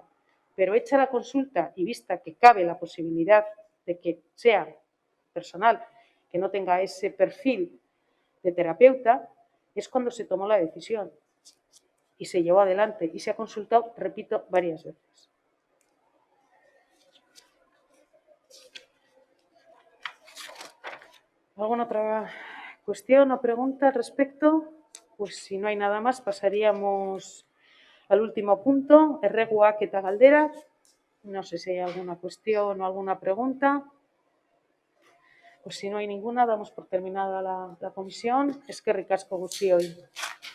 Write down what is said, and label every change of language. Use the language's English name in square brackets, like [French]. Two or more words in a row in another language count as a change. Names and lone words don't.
[Spanish] Pero hecha la consulta y vista que cabe la posibilidad de que sea personal que no tenga ese perfil de terapeuta, es cuando se tomó la decisión y se llevó adelante y se ha consultado, repito, varias veces. ¿Alguna otra cuestión o pregunta al respecto? Pues si no hay nada más, pasaríamos al último punto, [Basque] erreguak eta galderak. [Spanish] No sé si hay alguna cuestión o alguna pregunta. Pues si no hay ninguna, damos por terminada la comisión. [Basque] Eskerrik asko guztioi.